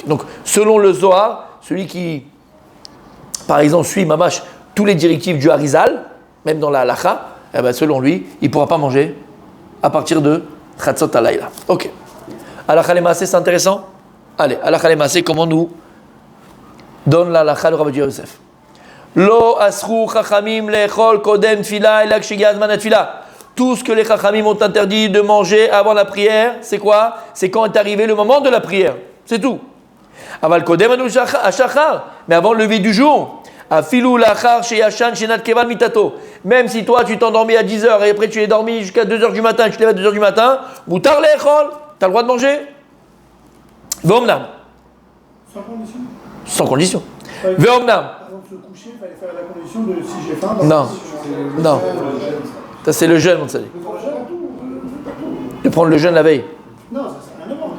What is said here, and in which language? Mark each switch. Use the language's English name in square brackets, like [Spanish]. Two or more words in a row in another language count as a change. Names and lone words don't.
[French] Donc selon le Zohar, celui qui, par exemple, suit Mamash tous les directives du Harizal, même dans la Halacha, eh ben, selon lui, il ne pourra pas manger à partir de [Hebrew] חצות הלילה. Ok. הלכה למעשה, [French] c'est intéressant? Allez, [Hebrew] הלכה למעשה, [French] comment nous donne la Halacha de Rabbi Yosef? [Hebrew] לא אסרו חכמים לאכול קודם תפילה אלא שהגיע זמן תפילה. [French] Tout ce que les chachamim ont interdit de manger avant la prière, c'est quoi? C'est quand est arrivé le moment de la prière. C'est tout. [Hebrew] אבל קודם עלות השחר, [French] mais avant le lever du jour. [Hebrew] אפילו לאחר שישן שנת קבע מיטתו. [French] Même si toi tu t'endormis à 10h et après tu es dormi jusqu'à 2h du matin, tu te lèves à 2h du matin, [Hebrew] מותר לאכול, [French] tu as le droit de manger. [Hebrew] ואמנם. [French] Sans condition. Sans condition. Veomnam. Avant de se coucher, il fallait faire la condition de si j'ai faim. Non. Non. Ça c'est le jeûne, on te dit. De prendre le jeûne la veille. Non, ça c'est rien à voir.